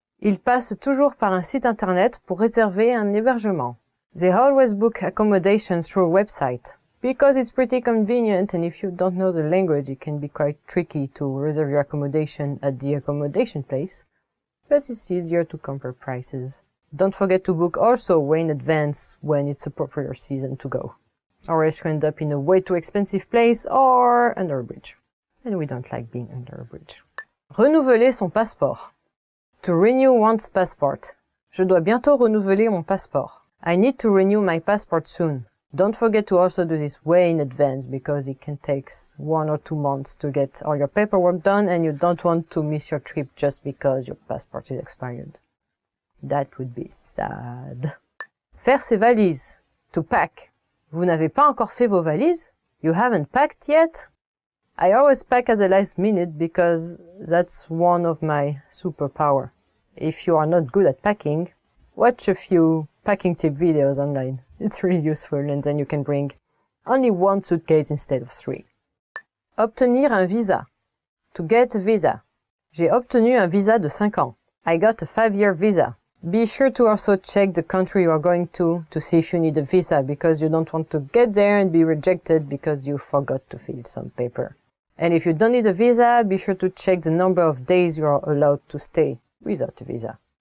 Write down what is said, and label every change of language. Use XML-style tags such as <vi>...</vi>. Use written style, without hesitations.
<fr>Ils passent toujours par un site internet pour réserver un hébergement.</fr> <en>They always book accommodations through a website. Because it's pretty convenient, and if you don't know the language, it can be quite tricky to reserve your accommodation at the accommodation place, but it's easier to compare prices. Don't forget to book also way in advance when it's appropriate season to go, or else you end up in a way too expensive place or under a bridge. And we don't like being under a bridge.</en> <fr>Renouveler son passeport.</fr> <en>To renew one's passport.</en> <fr>Je dois bientôt renouveler mon passeport.</fr> <en>I need to renew my passport soon. Don't forget to also do this way in advance because it can take 1 or 2 months to get all your paperwork done and you don't want to miss your trip just because your passport is expired. That would be sad.</en> <fr>Faire ses valises.</fr> <en>To pack.</en> <fr>Vous n'avez pas encore fait vos valises?</fr> <en>You haven't packed yet? I always pack at the last minute because that's one of my superpower. If you are not good at packing, watch a few packing tip videos online. It's really useful and then you can bring only 1 suitcase instead of 3.</en> <fr>Obtenir un visa.</fr> <en>To get a visa.</en> <fr>J'ai obtenu un visa de 5 ans.</fr> <en>I got a 5-year visa. Be sure to also check the country you are going to see if you need a visa because you don't want to get there and be rejected because you forgot to fill some paper. And if you don't need a visa, be sure to check the number of days you are allowed to stay without a visa.</en>